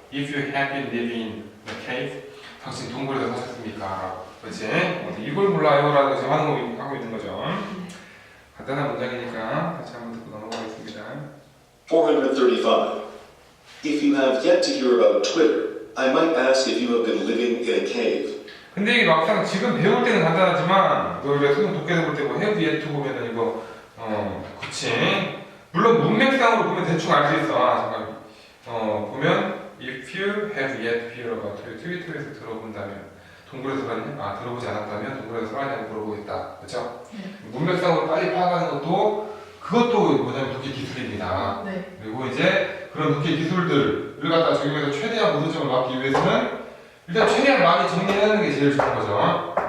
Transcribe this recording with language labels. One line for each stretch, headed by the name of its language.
English: If you have been living in a cave,
Korean: 당신 동굴에서 사셨습니까? 그렇지? 이걸 몰라요? 라고 지금 하고 있는 거죠. 간단한 문장이니까 다시 한번 듣고 넘어가겠습니다. 435.
English: If you have yet to hear about Twitter, I might ask if you have been living in a cave.
Korean: 근데 이게 막상 지금 배울 때는 간단하지만 우리가 수능 독해서 볼 때 뭐
English: have yet to
Korean: 보면은 이거 그치 물론 문맥상으로 보면 대충 알 수 있어. 잠깐 보면
English: if you have yet to hear about Twitter
Korean: 트위터에서 들어본다면 동굴에서 살았냐? 들어보지 않았다면 동굴에서 살았냐고 물어보겠다. 그렇죠? 문맥상으로 빨리 파악하는 그것도 뭐냐면 독해 기술입니다. 네. 그리고 이제 그런 독해 기술들을 갖다 적용해서 최대한 모든 점을 막기 위해서는 일단 최대한 많이 정리하는 게 제일 좋은 거죠.